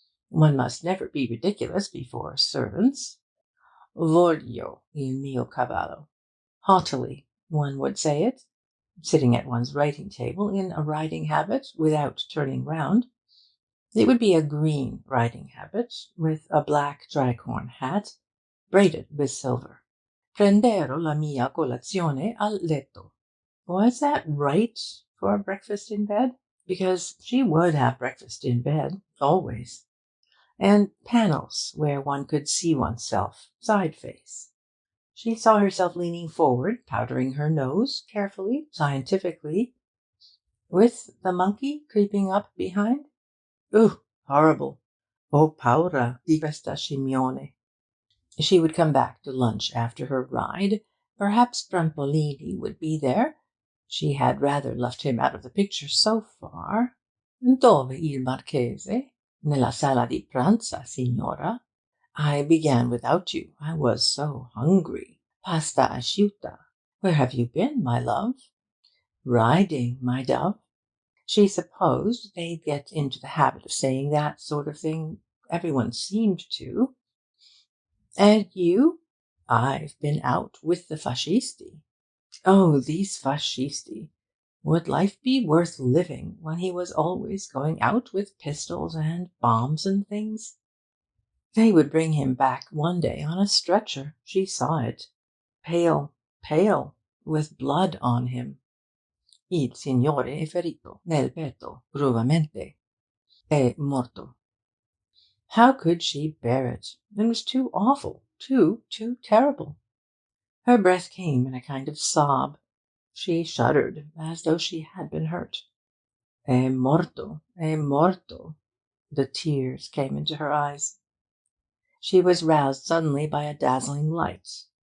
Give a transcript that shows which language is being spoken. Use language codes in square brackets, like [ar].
[en] One must never be ridiculous before servants. [it] Voglio il mio cavallo. [en] Haughtily, one would say it, sitting at one's writing table in a riding habit without turning round. It would be a green riding habit, with a black tricorn hat, braided with silver. [it] Prenderò la mia colazione al letto. [en] Was that right for breakfast in bed? because she would have breakfast in bed, always, and panels where one could see oneself, side face. She saw herself leaning forward, powdering her nose carefully, scientifically, with the monkey creeping up behind. Ooh, horrible. [it] Oh, paura di questa scimmione. [en] She would come back to lunch after her ride. Perhaps Brampolini would be there. She had rather left him out of the picture so far. [it] Dove il marchese? Nella sala di pranzo, signora. [en] I began without you. I was so hungry. [it] Pasta asciutta. [en] Where have you been, my love? Riding, my dove. She supposed they'd get into the habit of saying that sort of thing. Everyone seemed to. And you? I've been out with the fascisti. Oh, these fascisti. Would life be worth living when he was always going out with pistols and bombs and things? They would bring him back one day on a stretcher. She saw it. Pale, pale, with blood on him. [it] Il signore è ferito nel petto, gravemente. È morto. [en] How could she bear it? It was too awful, too terrible. Her breath came in a kind of sob. She shuddered as though she had been hurt. [it] È morto, è morto. [en] The tears came into her eyes. She was roused suddenly by a dazzling light.